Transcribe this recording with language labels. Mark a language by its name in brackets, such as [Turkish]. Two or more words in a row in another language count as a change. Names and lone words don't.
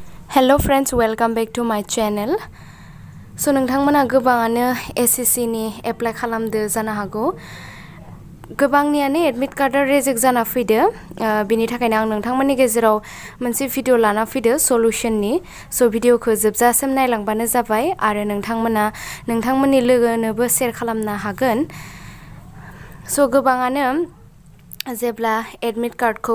[English] Hello friends, welcome back to my channel. [Bodo] So नोंथांमोना गोबाङानो SSC नि एप्लाइ खालामदो जानो हागौ गोबांनियानो [English] admit cardआ [Bodo] रिजेक्ट जाना फैदो बिनि थाखायनो आं नोंथांमोननि गेजेराव मोनसे भिडिअ लाना फैदो सलुशननि सो भिडिअखौ जोबजासिम नायलांबानो जाबाय आरो नोंथांमोना नोंथांमोननि लोगोनोबो शेयार खालामनो हागोन सो गोबाङानो जेब्ला [English] admit cardखौ